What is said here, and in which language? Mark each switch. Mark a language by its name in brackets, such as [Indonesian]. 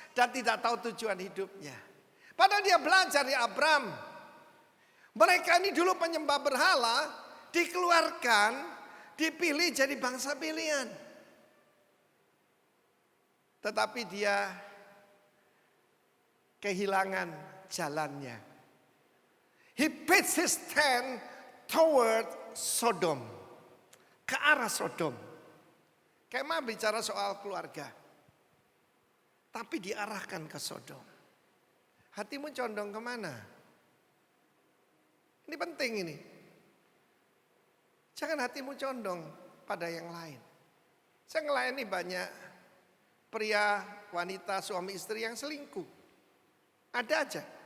[Indonesian] Dan tidak tahu tujuan hidupnya. Padahal dia belajar di Abraham. Mereka ini dulu penyembah berhala. Dikeluarkan, dipilih jadi bangsa pilihan. Tetapi dia kehilangan jalannya. [English] He pitched his tent toward Sodom. [Indonesian] Ke arah Sodom. Kemah bicara soal keluarga. Tapi diarahkan ke Sodom. Hatimu condong kemana? Ini penting ini. Jangan hatimu condong pada yang lain. Saya ngelayani banyak pria, wanita, suami istri yang selingkuh. Ada aja.